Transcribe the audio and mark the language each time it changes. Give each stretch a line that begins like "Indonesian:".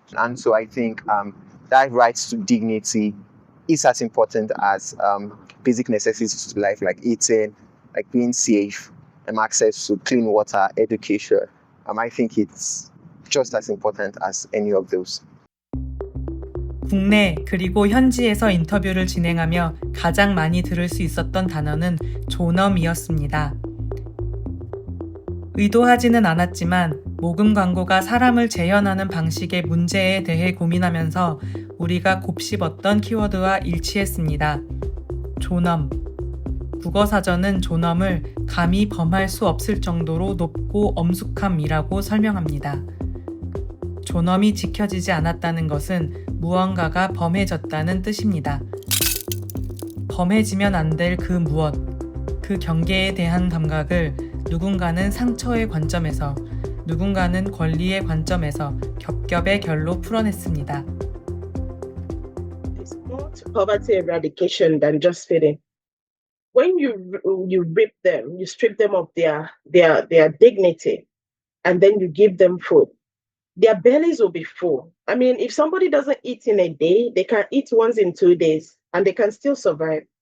English: And so I think that right to dignity is as important as basic necessities to life, like eating, like being safe, and access to clean water, education. I think it's just as important as any of those.
Korean: 국내 그리고 현지에서 인터뷰를 진행하며 가장 많이 들을 수 있었던 단어는 존엄이었습니다. 의도하지는 않았지만 모금 광고가 사람을 재현하는 방식의 문제에 대해 고민하면서 우리가 곱씹었던 키워드와 일치했습니다. 존엄. 국어사전은 존엄을 감히 범할 수 없을 정도로 높고 엄숙함이라고 설명합니다. 존엄이 지켜지지 않았다는 것은 무언가가 범해졌다는 뜻입니다. 범해지면 안 될 그 무엇, 그 경계에 대한 감각을 누군가는 상처의 관점에서, 누군가는 권리의 관점에서 겹겹의 결로 풀어냈습니다.
English: It's more to poverty eradication than just feeding. When you rip them, you strip them of their dignity, and then you give them food, their bellies will be full. I mean, if somebody doesn't eat in a day, they can eat once in 2 days, and they can still survive.